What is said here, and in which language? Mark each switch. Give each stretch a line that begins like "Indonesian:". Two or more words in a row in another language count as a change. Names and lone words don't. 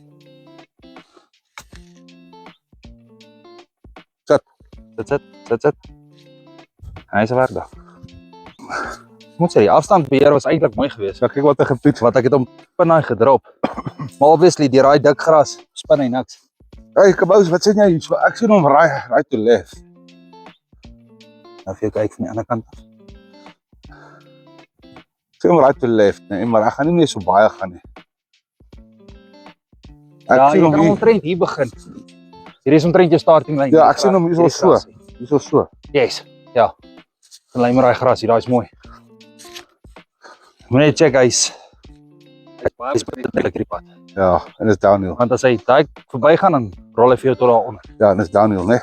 Afrikaans: Sit. Hy is werk daar. Ek moet sê, die afstandbeheer was eintlik mooi geweest. Ja, kyk wat hy gedoen het. Wat ek het hom pinnaai gedrop. Maar obviously, deur daai dik gras, spin hy niks. Hey, Kabous, wat sê jy? So, ek sien hom
English: right to left.
Afrikaans: Nou vir jou kyk van die ander kant. Ek sien hom
English: right to left,
Afrikaans: nee, maar ek gaan nie meer so baie gaan nie. Ek Ja, jy sien hom kan hier. omtrent hier begin. Hier is omtrent jou
English: starting line.
Afrikaans: Ja, ek sien hom hier so. Hier so. Yes, ja. Dan lei maar daai gras hier, daai is mooi. Moet net check hy's baie pad. Ja, en dis downhill. Want as hy daai verbygaan dan rol hy vir jou tot daar onder. Ja, en dis downhill, né?